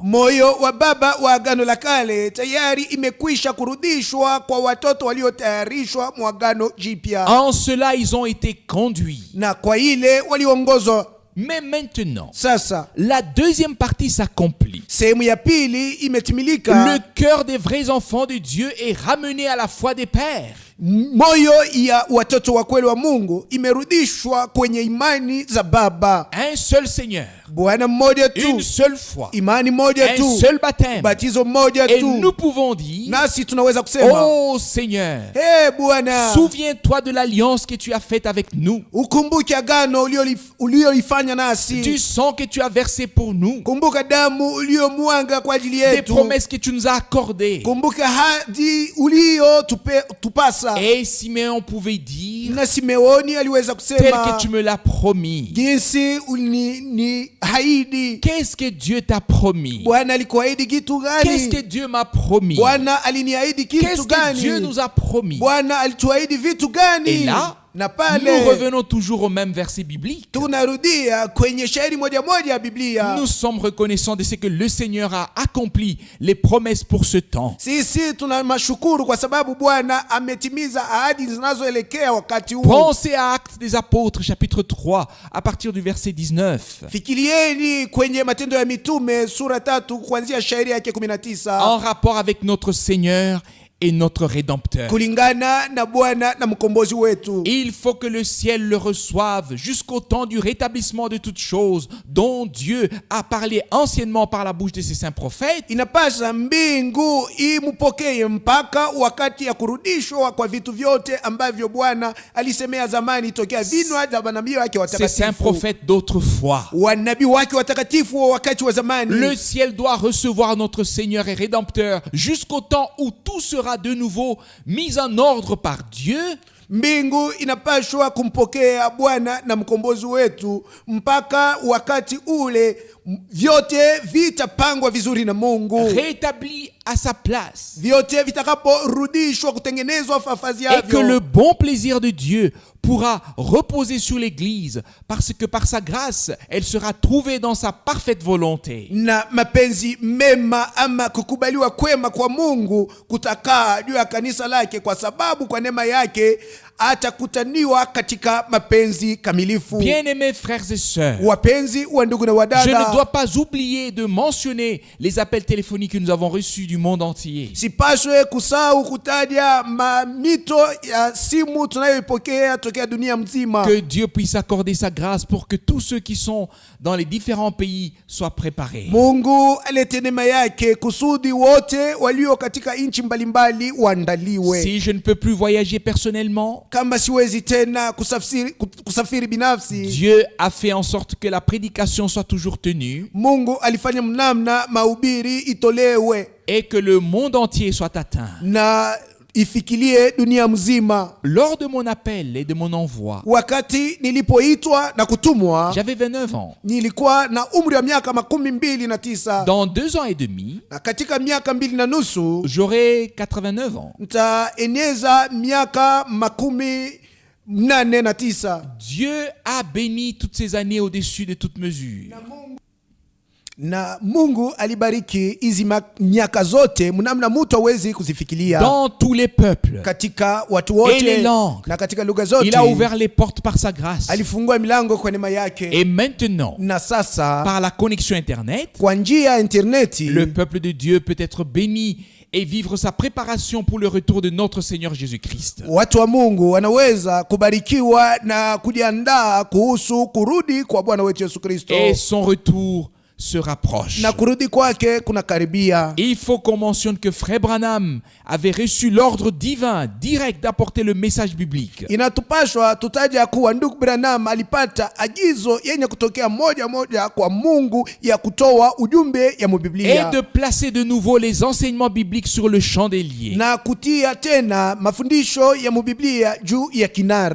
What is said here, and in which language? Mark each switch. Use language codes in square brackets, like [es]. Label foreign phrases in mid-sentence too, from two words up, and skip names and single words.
[sw] Moyo wa baba wa agano la kale tayari imekwisha kurudishwa kwa watoto waliotayarishwa mwa agano jipya, [fr] En cela, ils ont été conduits. [sw] na kwa ile waliongozwa. [fr] Mais maintenant, [sw] Sasa [fr] la deuxième partie s'accomplit. [sw] sehemu ya pili imetimilika. [fr] Le cœur des vrais enfants de Dieu est ramené à la foi des pères. [sw] Moyo ya watoto wa kweli wa Mungu imerudishwa kwenye imani za baba. [fr] Un seul Seigneur, [sw] Bwana mmoja tu, [fr] une seule foi, [sw] imani moja [fr] un [sw] tu, [fr] seul baptême. [sw] batizo moja [fr] Et [sw] tu. [fr] nous pouvons dire, [sw] Nasi tunaweza kusema, [fr] oh Seigneur, [sw] Bwana, [fr] souviens-toi de l'alliance que tu as faite avec nous, [sw] ukumbuke agano uliolifanya [fr] du [sw] nasi. [fr] sang que tu as versé pour nous, [sw] Kumbuka damu uliyomwanga kwa ajili [fr] des [sw] yetu. [fr] promesses que tu nous as accordées. [sw] Kumbuka hadi tupasa. makosa. [fr] Et Simeon pouvait dire, [sw] Na Simeoni aliweza [fr] tel que [sw] kusema, [fr] tu me l'as promis. [sw] jinsi ni haidi. [fr] Qu'est-ce que Dieu t'a promis? [sw] Bwana alikuahidi kitu [fr] Qu'est-ce que [sw] gani? [fr] Dieu m'a promis? [sw] Bwana aliniahidi kitu [fr] Qu'est-ce que Dieu [sw] gani? [fr] nous a promis? [sw] Bwana alituahidi vitu gani? [fr] Et là, [sw] na [fr] nous [sw] pale [fr] revenons toujours au même verset biblique. [sw] tunarudia kwenye shairi moja moja ya Biblia. [fr] Nous sommes reconnaissants de ce que le Seigneur a accompli les promesses pour ce temps. [sw] Sisi tuna mashukuru kwa sababu Bwana ametimiza ahadi zinazoelekea wakati huu. [fr] Pensez à Actes des Apôtres, chapitre 3, à partir du verset 19. [sw] Fikirieni kwenye Matendo ya Mitume sura 3 kuanzia shairi yake 19, [fr] En rapport avec notre Seigneur et notre Rédempteur. [sw] kulingana na Bwana na mkombozi wetu. [fr] Il faut que le ciel le reçoive jusqu'au temps du rétablissement de toutes choses dont Dieu a parlé anciennement par la bouche de ses saints prophètes. [sw] Inapasa mbingu imupokee mpaka wakati ya kurudishwa kwa vitu vyote ambavyo Bwana alisemea zamani tokea vinywa vya manabii wake [fr] Ces saints [sw] watakatifu. [fr] prophètes d'autrefois. [sw] Wanabii wake watakatifu wa wakati wa zamani. [fr] Le ciel doit recevoir notre Seigneur et Rédempteur jusqu'au temps où tout sera de nouveau mis en ordre par Dieu. [sw] Mbingu inapashwa kumpokea Bwana na mkombozi wetu mpaka wakati ule vyote vitapangwa vizuri na Mungu, [fr] Rétabli à sa place. [sw] vyote vitakaporudishwa kutengenezwa fafazi [fr] Et que [sw] yavyo, [fr] le bon plaisir de Dieu pourra reposer sur l'Église parce que par sa grâce, elle sera trouvée dans sa parfaite volonté. [sw] na mapenzi mema ama kukubaliwa kwema kwa Mungu kutakaa juu ya kanisa lake, kwa sababu kwa neema yake atakutaniwa katika mapenzi kamilifu. [fr] Bien-aimés frères et sœurs, [sw] Wapenzi wa ndugu na [fr] je ne [sw] wadada, [fr] dois pas oublier de mentionner les appels téléphoniques que nous avons reçus du monde entier. [sw] sipaswe kusahau kutaja mamito ya simu tunayoipokea tokea dunia mzima. [fr] Que Dieu puisse accorder sa grâce pour que tous ceux qui sont dans les différents pays soient préparés. [sw] Mungu alete neema yake kusudi wote walio katika nchi mbalimbali waandaliwe. [fr] Si je ne peux plus voyager personnellement, [sw] Kama siwezi tena kusafiri binafsi, [fr] Dieu a fait en sorte que la prédication soit toujours tenue [sw] Mungu alifanya mnamna mahubiri itolewe [fr] et que le monde entier soit atteint. [sw] na ifikilie dunia mzima. [fr] Lors de mon appel et de mon envoi, [sw] Wakati nilipoitwa na kutumwa, [fr] j'avais 29 ans. [sw] nilikuwa na umri wa miaka 29. [fr] Dans 2 ans et demi, [sw] Na katika miaka 2 na nusu [fr] j'aurai 89 ans. [sw] nitaeneza miaka 89. [fr] Dieu a béni toutes ces années au-dessus de toute mesure. [sw] Na Mungu alibariki hizi miaka zote mnamna mtu hawezi kuzifikiria, [fr] Dans tous les peuples, [sw] katika watu [fr] Et les [sw] wote [fr] langues. [sw] na katika lugha zote. [fr] il a ouvert les portes par sa grâce. [sw] Alifungua milango kwa neema yake. [fr] Et maintenant, [sw] Na sasa [fr] par la connexion Internet, [sw] kwa njia ya interneti [fr] le peuple de Dieu peut être béni et vivre sa préparation pour le retour de notre Seigneur Jésus-Christ. [sw] watu wa Mungu wanaweza kubarikiwa na kujiandaa kuhusu kurudi kwa Bwana wetu Yesu Kristo, [fr] Et son retour se rapproche. [sw] na kurudi kwake kuna karibia. [fr] Il faut qu'on mentionne que Frère Branham avait reçu l'ordre divin direct d'apporter le message biblique. [sw] Inatupashwa tutaja kuwa ndugu Branham alipata agizo yenye kutokea moja moja kwa Mungu ya kutoa ujumbe ya [fr] Et [sw] mubiblia [fr] de placer de nouveau les enseignements bibliques sur le chandelier. [sw] na kutia tena mafundisho ya mubiblia juu ya kinara.